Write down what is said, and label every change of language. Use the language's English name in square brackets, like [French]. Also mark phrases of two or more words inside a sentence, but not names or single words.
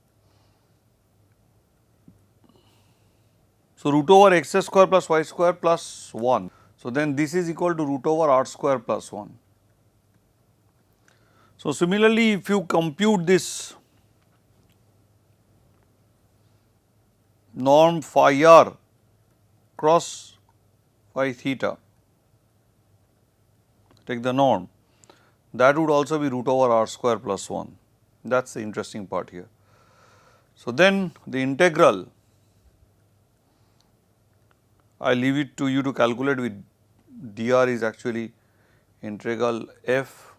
[English] So, root over x square plus y square plus 1. So, then this is equal to root over r square plus 1. So, similarly, if you compute this norm phi r cross phi theta, take the norm, that would also be root over r square plus 1. That is the interesting part here. So, then the integral, I leave it to you to calculate with dr is actually integral f.